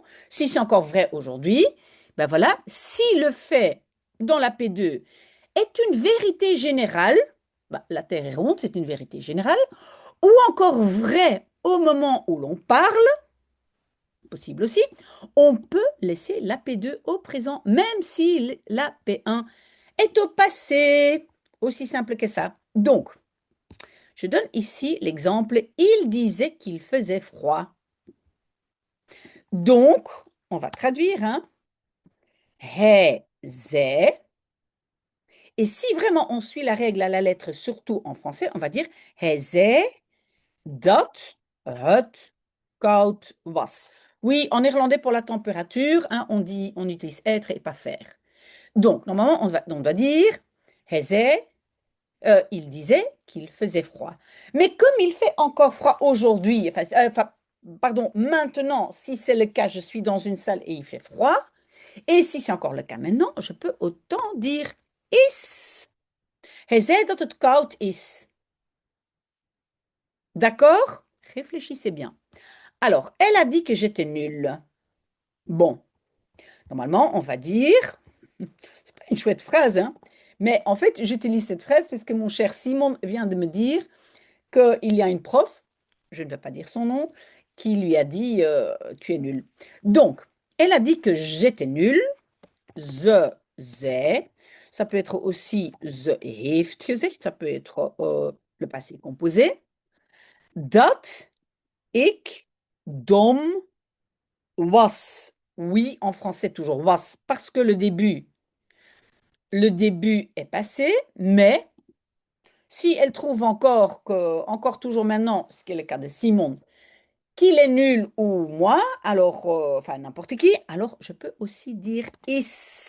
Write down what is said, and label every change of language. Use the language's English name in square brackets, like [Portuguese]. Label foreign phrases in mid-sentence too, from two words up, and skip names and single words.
[French] Si c'est encore vrai aujourd'hui, ben voilà, si le fait dans la P2 est une vérité générale, ben, la Terre est ronde, c'est une vérité générale, ou encore vrai au moment où l'on parle, possible aussi, on peut laisser la P2 au présent, même si la P1 est au passé. Aussi simple que ça. Donc, je donne ici l'exemple. Il disait qu'il faisait froid. Donc, on va traduire. Hein. [Dutch] Hij zei. [French] Et si vraiment on suit la règle à la lettre, surtout en français, on va dire [Dutch] hij zei dat het koud was. [French] Oui, en néerlandais pour la température, hein, on utilise être et pas faire. Donc, normalement, on doit dire [Dutch] hij zei. [French] Il disait qu'il faisait froid. Mais comme il fait encore froid aujourd'hui, pardon, maintenant, si c'est le cas, je suis dans une salle et il fait froid, et si c'est encore le cas maintenant, je peux autant dire is. [Dutch] Hij zei dat het koud is. [French] D'accord? Réfléchissez bien. Alors, elle a dit que j'étais nulle. Bon, normalement, on va dire, c'est pas une chouette phrase, hein, mais en fait, j'utilise cette phrase parce que mon cher Simon vient de me dire qu'il y a une prof, je ne vais pas dire son nom, qui lui a dit tu es nul. Donc, elle a dit que j'étais nulle. [Dutch] ze zei. [French] Ça peut être aussi [Dutch] ze heeft gezegd. [French] Ça peut être le passé composé. [Dutch] Dat ik dom was. [French] Oui, en français toujours was, parce que le début est passé, mais si elle trouve encore toujours maintenant, ce qui est le cas de Simon, qu'il est nul ou moi, alors, enfin n'importe qui, alors je peux aussi dire is.